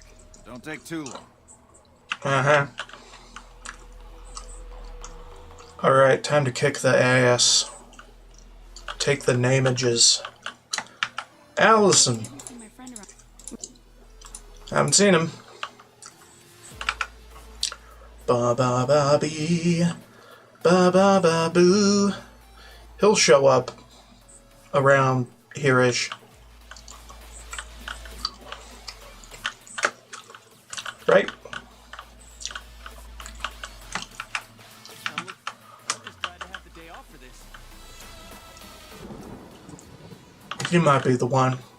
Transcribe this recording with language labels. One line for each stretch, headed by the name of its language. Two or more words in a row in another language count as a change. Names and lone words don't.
English: Don't take too long. Uh-huh. Alright, time to kick the ass. Take the namages. Allison. Haven't seen him. Ba ba ba bee. Ba ba ba boo. He'll show up around here-ish. Right? You might be the one.